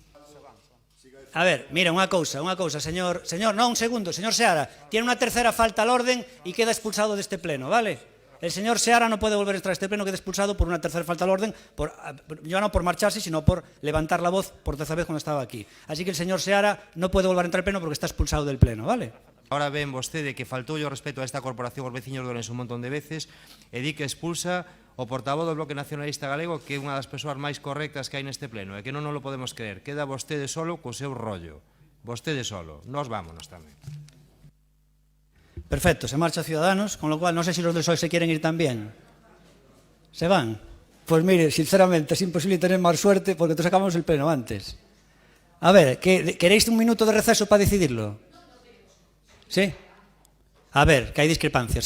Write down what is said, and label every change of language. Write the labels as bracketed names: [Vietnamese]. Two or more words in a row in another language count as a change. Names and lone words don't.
[Spanish] A ver, mira, una cousa, señor, no, un segundo, señor Seara, tiene una tercera falta al orden y queda expulsado de este pleno, ¿vale? El señor Seara no puede volver a entrar a este pleno, queda expulsado por una tercera falta al orden, ya no por marcharse, sino por levantar la voz por tercera vez cuando estaba aquí. Así que el señor Seara no puede volver a entrar al pleno porque está expulsado del pleno, ¿vale? [Galician] Ahora ven vostede que faltou o respeto a esta corporación os veciños de Ourense un montón de veces e di que expulsa o portavoz do Bloque Nacionalista Galego, que é unha das persoas máis correctas que hai neste pleno, e que non [Spanish] nos lo podemos creer. [Galician] Queda vostede solo co seu rollo. Vostede solo. Nós vámonos tamén. [Spanish] Perfecto, se marcha Ciudadanos, con lo cual no sé si los del PSOE se quieren ir también. ¿Se van? Pues mire, sinceramente, es imposible tener más suerte porque todos acabamos el pleno antes. A ver, ¿queréis un minuto de receso para decidirlo? ¿Sí? A ver, que hay discrepancias.